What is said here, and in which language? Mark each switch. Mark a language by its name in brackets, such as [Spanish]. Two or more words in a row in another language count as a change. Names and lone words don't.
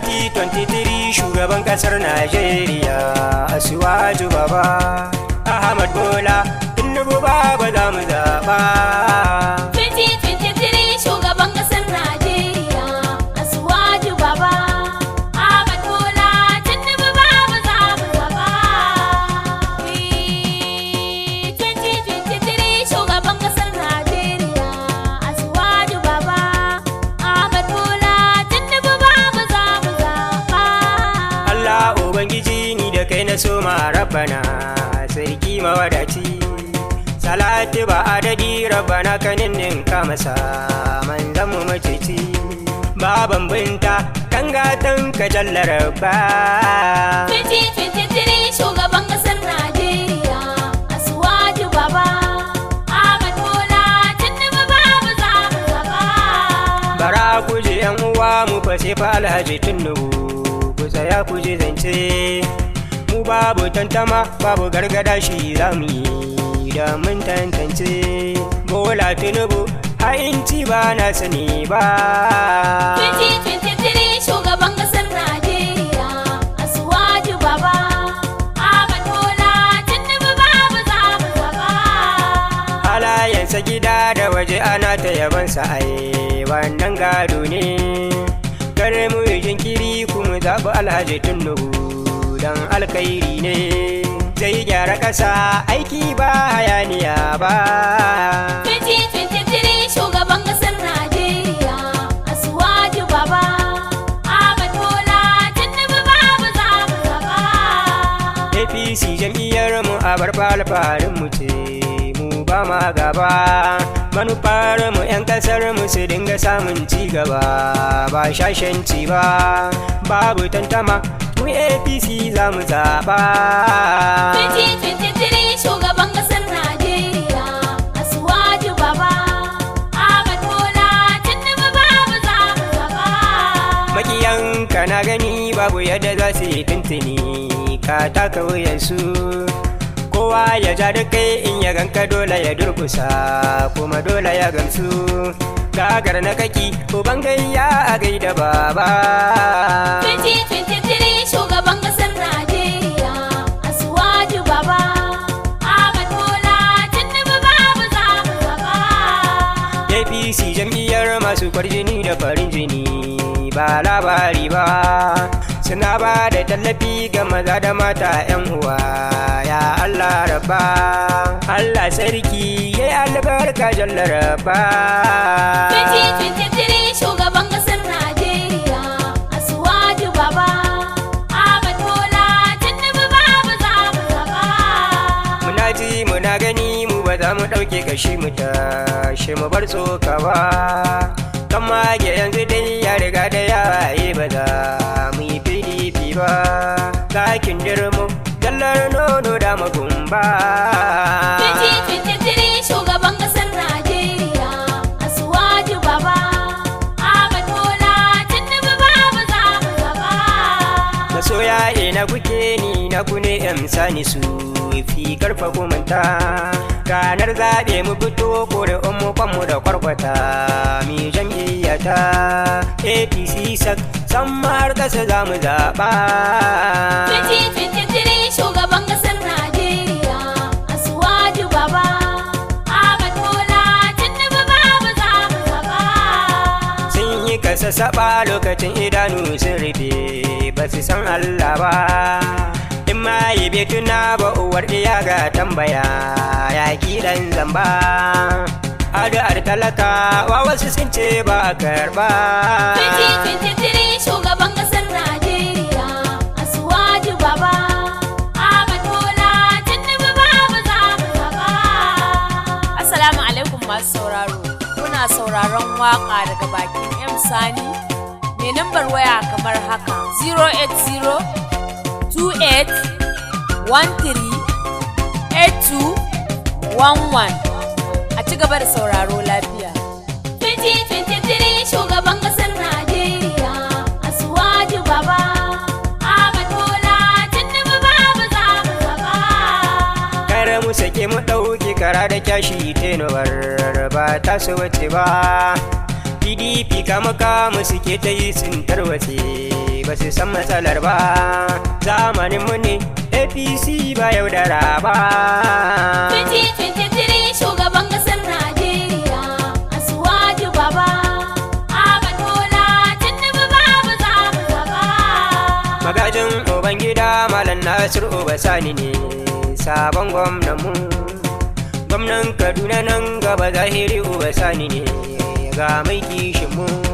[Hausa] twenty-three shugaban kasar Najeriya, Asiwaju Baba Ahmad Bola. Tinubu Baba za mu zaɓa. Twenty twenty-three shugaban ƙasar Najeriya, Asuwaju Baba, Ahmad Bola Tinubu Baba za mu zaɓa. Twenty twenty-three shugaban ƙasar Najeriya, Asuwaju Baba, Ahmad Bola Tinubu Baba za mu zaɓa. Allah Ubangiji ni da kai na soma Rabbana, Sarki mawadaci. Salati ba adadi Rabbana ka ninninka masa, manzon mu maceci. Baban binta, Kan gatan ka jalla rabba. Twenty twenty-three shugaban ƙasar Najeriya, Asuwaju Baba, Ahmad Bola, Tinubu babu za mu gaba. Bara ku ji yan uwa mu fa sai fa Alhaji Tinubu, ku tsaya ku ji zance. Mu babu tantama, babu gargada shi za mu yi da mun tantance. Bola Tinubu, ha'inci ba na sani ba. Twenty twenty-three shugaban ƙasar Najeriya, Asuwaju Baba. Ahmad Bola Tinubu babu za mu zaba. Halayensa gida da waje ana ta yabansa, ai, wannan gado ne. Kar mu yi jinkiri, ku mu zaɓi Alhaji Tinubu, dan alkhairi ne. Zai gyara ƙasa, aiki ba hayaniya ba. Twenty twenty-three, shugaban ƙasar Najeriya, Asuwaju Baba. Ahmad Bola Tinubu, babu za mu zaba. A P C jam'iyyar mu, abar alfaharin mu ce. Mu ba ma gaba, manufar mu 'yan kasar mu su dinga samun ci gaba, ba shashanci ba, babu tantama, mu A P C za mu zaɓa. Twenty twenty-three shugaban kasar Najeriya, Asuwaju Baba, Ahmad Bola Tinubu Baba za mu zaɓa. Makiyanka na gani babu yadda za su yi tuntuni, ka taka wuyansu. Kowa ya ja da kai, in ya ganka dole ya durkusa, kuma dole ya gamsu. Gagar na kaki, uban gayya a gaida baba. Twenty twenty-three shugaban ƙasar Najeriya, Asuwaju Baba. Ahmad Bola Tinubu babu za mu zaba. A P C jam'iyyar masu kwarjini da farin jini. ba labari ba. Suna ba da tallafi ga maza da mata, 'yan uwa, ya Allah Rabba. Allah sarki, ya yi albarka, Jalla Rabba. Twenty twenty-three, shugaban ƙasar Najeriya, Asuwaju Baba, Ahmad Bola Tinubu, babu za mu zaba. Muna ji, muna gani, mu ba za mu ɗauke kashi mu tashi mu bar tsoka ba. Kan mage yanzu dai ya riga da ya waye, ba za mu yi P D P ba. Kakin dirmo, zallar nono da magumba. Twenty twenty-three shugaban ƙasar Najeriya, Asuwaju Baba. Ahmad Bola Tinubu Baba za mu zaba. Masoya ina kuke, ni na ku ne, M Sani Su. Fi karfa ku manta, ranar zaɓe mu fito ƙuri'un mu kwanmu da kwarkwata, mi jam'iyyata A P C sak, san ma har ƙasa za mu zaɓa. Twenty twenty-three shugaban ƙasar Najeriya, Asuwaju Baba, Ahmad Bola Tinubu Baba za mu zaɓa. Sun yi kasassaɓa lokacin idanu sun rufe, ba su san Allah ba. In ma yi bai tuna ba, uwar ɗiya ga tambaya, ya ki ɗan zamba. Addu'ar talakawa wasu sun ce ba a karɓa. Twenty twenty-three shugaban ƙasar Najeriya, Asuwaju Baba, Ahmad Bola Tinubu Baba za mu zaɓa. [Arabic] Assalamu alaikum [Hausa] masu sauraro. Kuna sauraron waƙa daga bakin M Sani. Mai nambar waya kamar haka, zero eight zero two eight one three eight two one one. A ci gaba da sauraro lafiya. Twenty twenty-three shugaban ƙasar Najeriya, Asuwaju Baba, Ahmad Bola Tinubu babu za mu zaba. Kar mu sake mu ɗauki kara da kyashi tenuwar ba ta su wuce ba. P D P kama kamu suke ta yi sun tarwatse, ba su san matsalar ba. Zamanin mu ne A P C ba yaudara ba. Twenty twenty-three shugaban ƙasar Najeriya, Asuwaju Baba, Ahmad Bola Tinubu babu za mu zaba. Magajin Ubangida Malam Nasir Uba Sani ne sabon gwamnan mu. Gwamnan Kaduna nan gaba Zahiri Uba Sani ne ga mai kishin mu.